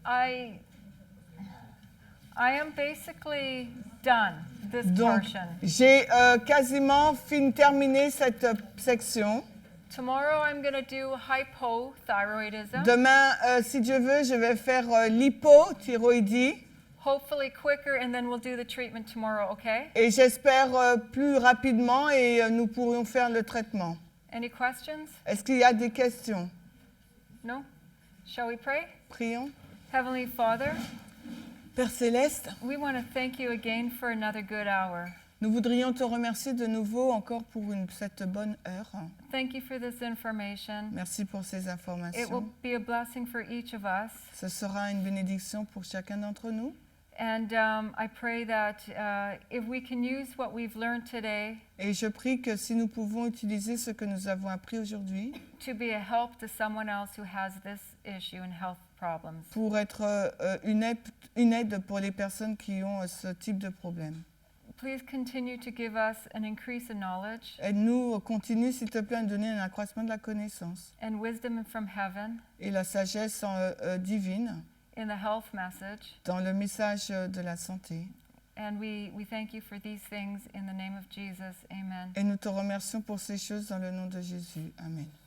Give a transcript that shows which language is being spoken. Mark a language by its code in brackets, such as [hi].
[en] I am basically done this [fr] Donc, [en] portion. [fr] j'ai quasiment terminé cette section. [en] Tomorrow I'm going to do hypothyroidism. [fr] Demain, si Dieu veut, je vais faire l'hypothyroïdie [en] Hopefully quicker, and then we'll do the treatment tomorrow, okay? [fr] et j'espère plus rapidement et nous pourrions faire le traitement. [en] Any questions? [fr] Est-ce qu'il y a des questions? [en] No? Shall we pray? [fr] Prions. [en] Heavenly Father, [fr] Père Céleste, [en] we want to thank you again for another good hour. [fr] nous voudrions te remercier de nouveau encore pour cette bonne heure. [en] Thank you for this information. [fr] Merci pour ces [en] It will [fr] informations. [en] be a blessing for each of us. [fr] Ce sera une bénédiction pour chacun d'entre nous. [en] And I pray that if we can use what we've learned today [fr] Et je prie que si nous pouvons utiliser ce que nous avons appris aujourd'hui [en] to be a help to someone else who has this issue and health problems. [fr] pour être une aide pour les personnes qui ont ce type de problème. [en] Please continue to give us an increase in knowledge [fr] Aide-nous, continue s'il te plaît à nous donner un accroissement de la connaissance [en] and wisdom from heaven [fr] et la sagesse divine [en] in the health message. [fr] dans le message de la santé. [en] And we thank you for these things in the name of Jesus. Amen. [fr] Et nous te remercions pour ces choses dans le nom de Jésus. Amen.